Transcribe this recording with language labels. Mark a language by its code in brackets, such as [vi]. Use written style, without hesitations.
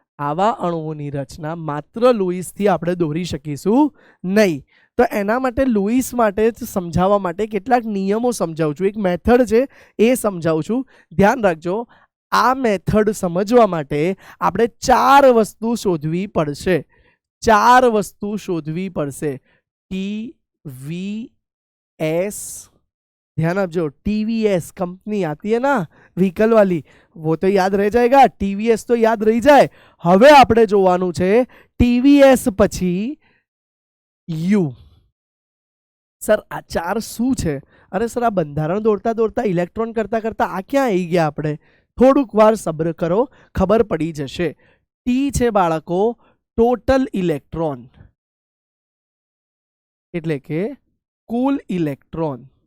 [gu] આવા અણુઓની રચના માત્ર લુઈસથી આપણે દોરી શકીશું નહીં. તો એના માટે લુઈસ માટે સમજાવવા માટે કેટલાક નિયમો સમજાવું છું. એક મેથડ છે એ સમજાવું છું. ધ્યાન રાખજો. આ મેથડ સમજવા માટે આપણે 4 વસ્તુ શોધવી પડશે. 4 વસ્તુ શોધવી પડશે. [hi] TVS, [gu] ध्यान आपजो, [hi] TVS कंपनी आती है ना व्हीकल वाली, वो तो याद रह जाएगा. TVS तो याद रही जाए. [gu] હવે આપણે જોવાનું છે TVS પછી U. સર આ 4 શું છે? અરે સર આ બંધારણ દોડતા દોડતા ઇલેક્ટ્રોન કરતા કરતા આ ક્યાં આવી ગયા આપણે? થોડુંક વાર સબ્ર કરો, ખબર પડી જશે. ટી છે બાળકો ટોટલ ઇલેક્ટ્રોન, એટલે કે કુલ ઇલેક્ટ્રોન.